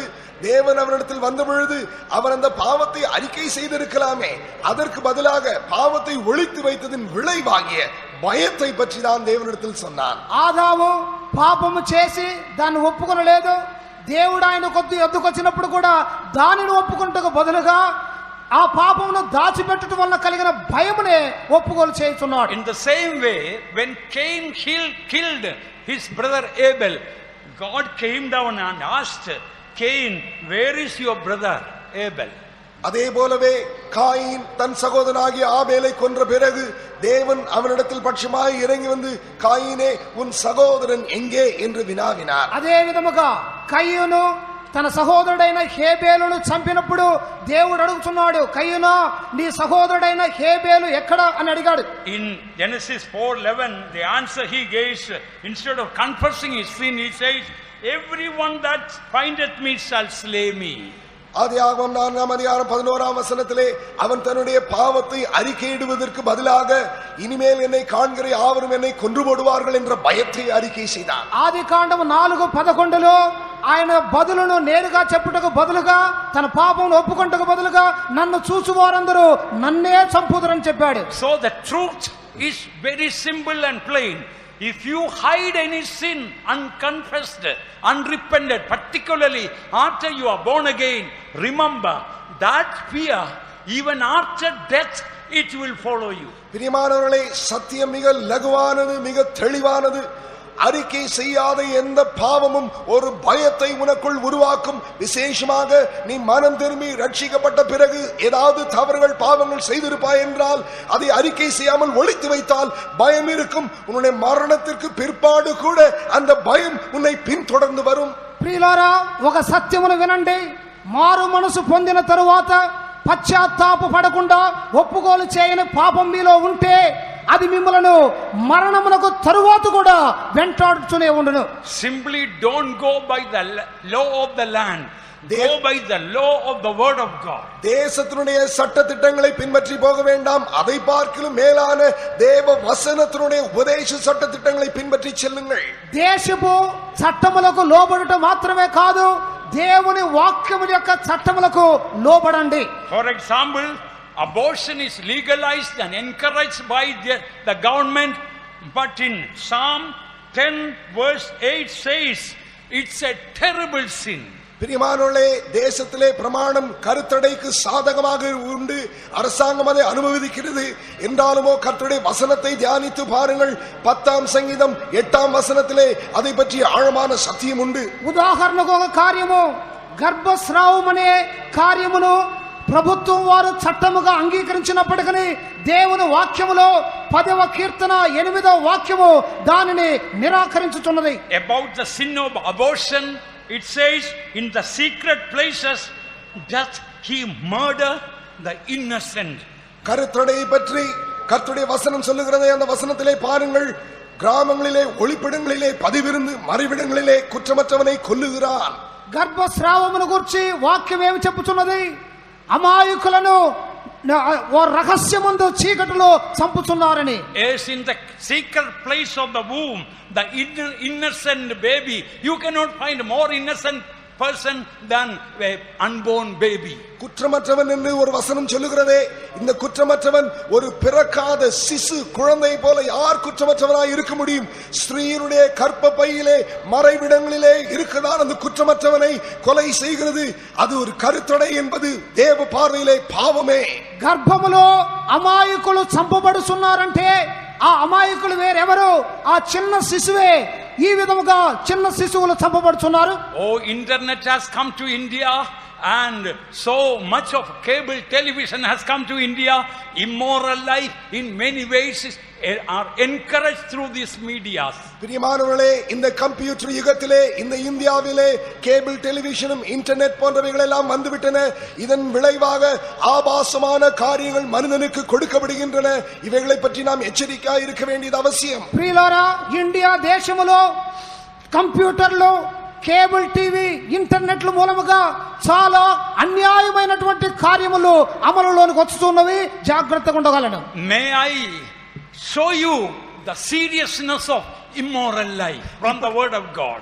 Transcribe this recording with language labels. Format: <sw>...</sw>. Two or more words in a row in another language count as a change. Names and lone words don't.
<ta>தேவன் அவனிடத்தில் வந்த பொழுது அவன் அந்த பாவத்தை அறிக்கை செய்திருக்கலாமே, அதற்கு பதிலாக பாவத்தை ஒளித்து வைத்ததின் விளைவாகிய பயத்தை பற்றி தான் தேவனிடத்தில் சொன்னான்.</ta> <te>ఆదాము పాపము చేసి దాన్ని ఒప్పుకొనలేదు. దేవుడు ఆయన కొద్ది ఎద్దుకొచ్చినప్పుడు కూడా దానిని ఒప్పుకుంటకు బదులుగా ఆ పాపమును దాచిపెట్టడం వల్ల కలిగిన భయమునే ఒప్పుకోలు చేస్తున్నాడు.</te> <en>In the same way, when Cain killed his brother Abel, God came down and asked Cain, where is your brother Abel?</en> <ta>அதே போலவே காயின் தன் சகோதரனாகிய ஆபேலை கொன்ற பிறகு தேவன் அவனிடத்தில் பட்சமாய் இறங்கி வந்து காயினே உன் சகோதரன் எங்கே என்று வினாவினார்.</ta> <te>అదే విధముగా కయ్యూను తన సహోదరుడైన హేబేలును చంపినప్పుడు దేవుడు అడుగుతున్నాడు, కయ్యూనా నీ సహోదరుడైన హేబేలు ఎక్కడ అని అడిగాడు.</te> <en>In Genesis 4:11, the answer he gives, instead of confessing his sin, he says, everyone that findeth me shall slay me.</en> <ta>ஆதியாகமம் 4ஆம் அதிகாரம் 11ஆம் வசனத்திலே அவன் தன்னுடைய பாவத்தை அறிக்கையிடுவதற்கு பதிலாக இனிமேல் என்னை காண்கிற யாவரும் என்னை கொன்று போடுவார்கள் என்ற பயத்தை அறிக்கை செய்தான்.</ta> <te>ఆదికాండము 4:11లో ఆయన బదులును నేరుగా చెప్పుటకు బదులుగా తన పాపమును ఒప్పుకొంటకు బదులుగా నన్ను చూచువారందరూ నన్నే చంపుదురని చెప్పాడు.</te> <en>So the truth is very simple and plain. If you hide any sin unconfessed, unrepented, particularly after you are born again, remember that fear, even after death, it will follow you.</en> <ta>பிரியமானவர்களே, சத்தியம் மிக லகுவானது, மிக தெளிவானது. அறிக்கை செய்யாத எந்த பாவமும் ஒரு பயத்தை உனக்குள் உருவாக்கும். விசேஷமாக நீ மனம் திரும்பி ரட்சிக்கப்பட்ட பிறகு ஏதாவது தவறுகள் பாவங்கள் செய்திருப்பாய் என்றால் அதை அறிக்கை செய்யாமல் ஒளித்து வைத்தால் பயம் இருக்கும். உன்னுடைய மரணத்திற்கு பிற்பாடு கூட அந்த பயம் உன்னை பின்தொடர்ந்து வரும்.</ta> <te>ప్రియులారా, ఒక సత్యమును వినండి. మారు మనసు పొందిన తరువాత పశ్చాత్తాప పడకుండా ఒప్పుకోలు చేయని పాపం మీలో ఉంటే అది మిమ్మలను మరణమునకు తరువాత కూడా వెంటాడుతూనే ఉండును.</te> <en>Simply don't go by the law of the land, go by the law of the word of God.</en> <ta>தேசத்தினுடைய சட்ட திட்டங்களை பின்பற்றி போக வேண்டாம். அதை பார்க்கிலும் மேலான தேவ வசனத்தினுடைய உபதேச சட்ட திட்டங்களை பின்பற்றி செல்லுங்கள்.</ta> <te>దేశపు చట్టములకు లోబడుట మాత్రమే కాదు, దేవుని వాక్యము యొక్క చట్టములకు లోబడండి.</te> <en>For example, abortion is legalized and encouraged by the government, but in Psalm 10 verse 8 says it's a terrible sin.</en> <ta>பிரியமானவர்களே, தேசத்திலே பிரமாணம் கருத்தடைக்கு சாதகமாக உண்டு. அரசாங்கம் அதை அனுமதிக்கிறது. என்றாலுமோ கர்த்தருடைய வசனத்தை தியானித்து பாருங்கள். 10ஆம் சங்கீதம் 8ஆம் வசனத்திலே அதை பற்றி ஆழமான சத்தியம் உண்டு.</ta> <te>ఉదాహరణకు ఒక కార్యము, గర్భస్రావం అనే కార్యమును ప్రభుత్వం వారు చట్టముగా అంగీకరించినప్పటికీ దేవుని వాక్యములో 10వ కీర్తన 8వ వాక్యము దానిని నిరాకరించుచున్నది.</te> <en>About the sin of abortion, it says, in the secret places doth he murder the innocent.</en> <ta>கருத்தடை பற்றி கர்த்தருடைய வசனம் சொல்லுகிறது. அந்த வசனத்திலே பாருங்கள், கிராமங்களிலே ஒளிப்பிடங்களிலே பதிவிருந்து மறைவிடங்களிலே குற்றமற்றவனை கொல்லுகிறான்.</ta> <te>గర్భస్రావమును గురించి వాక్యం ఏమి చెప్పుచున్నది? అమాయకులను రహస్యమందు చీకటిలో చంపుచున్నారని.</te> <en>As in the secret place of the womb, the innocent baby, you cannot find more innocent person than an unborn baby.</en> <ta>குற்றமற்றவன் என்று ஒரு வசனம் சொல்லுகிறதே. இந்த குற்றமற்றவன் ஒரு பிறக்காத சிசு குழந்தை போல யார் குற்றமற்றவனாய் இருக்க முடியும்? ஸ்திரீயினுடைய கர்ப்பப்பையிலே மறைவிடங்களிலே இருக்குதான் அந்த குற்றமற்றவனை கொலை செய்கிறது. அது ஒரு கருத்தடை என்பது தேவ பார்வையிலே பாவமே.</ta> <te>గర్భములో అమాయకులు చంపబడుతున్నారంటే ఆ అమాయకులు వేరెవరు? ఆ చిన్న శిశువే. ఈ విధముగా చిన్న శిశువులు చంపబడుతున్నారు.</te> <en>Oh, internet has come to India and so much of cable television has come to India. Immoral life in many ways are encouraged through these medias.</en> <ta>பிரியமானவர்களே, இந்த கம்ப்யூட்டர் யுகத்திலே இந்த இந்தியாவிலே</ta> <en>cable televisionum internet</en> <ta>போன்றவைகள் எல்லாம் வந்துவிட்டன. இதன் விளைவாக ஆபாசமான காரியங்கள் மனிதனுக்கு கொடுக்கப்படுகின்றன. இவைகளை பற்றி நாம் எச்சரிக்கையாக இருக்க வேண்டியது அவசியம்.</ta> <te>ప్రియులారా, ఇండియా దేశములో</te> <en>computers, cable TV, internets</en> <te>మూలముగా చాలా అన్యాయమైనటువంటి కార్యములు అమలులోనికి వస్తున్నవి. జాగ్రత్తగా ఉండగలను.</te> <en>May I show you the seriousness of immoral life from the word of God.</en>